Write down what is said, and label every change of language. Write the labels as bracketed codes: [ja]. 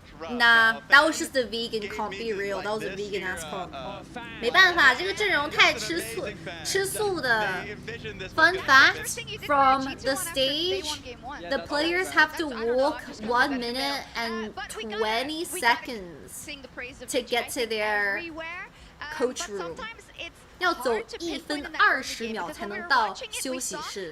[en] Nah, that was just a vegan. Can't be real. That was a vegan ass comp. [zh] 没办法，这个阵容太吃素的。 [en] Fun fact: from the stage, the players have to walk 1 minute and 20 seconds to get to their coach room. [zh] 要走1分20秒才能到休息室。